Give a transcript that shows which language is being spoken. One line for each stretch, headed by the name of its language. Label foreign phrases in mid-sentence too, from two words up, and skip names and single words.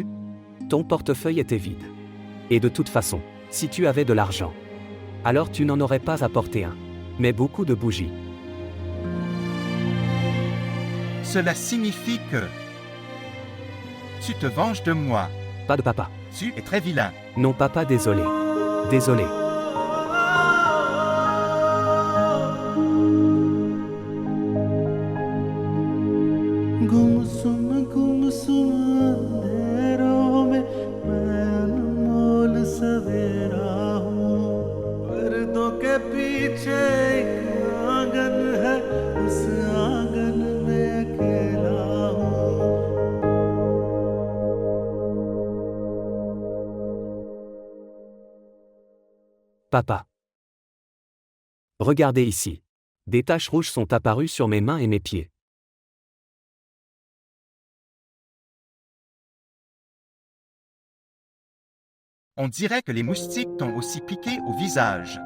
French: Ton portefeuille était vide. Et de toute façon, si tu avais de l'argent, alors tu n'en aurais pas apporté un. Mais beaucoup de bougies. Cela signifie que tu te venges de moi. Pas de papa. Tu es très vilain. Non papa, désolé. Désolé.
Hindi: गुमसुम गुमसुम अंधेरों में मैं अनमोल सवेरा हूँ पर्दों के पीछे एक आंगन है उस आंगन में अकेला हूँ
French: Papa. Regardez ici. Des taches rouges sont apparues sur mes mains et mes pieds. On dirait que les moustiques t'ont aussi piqué au visage.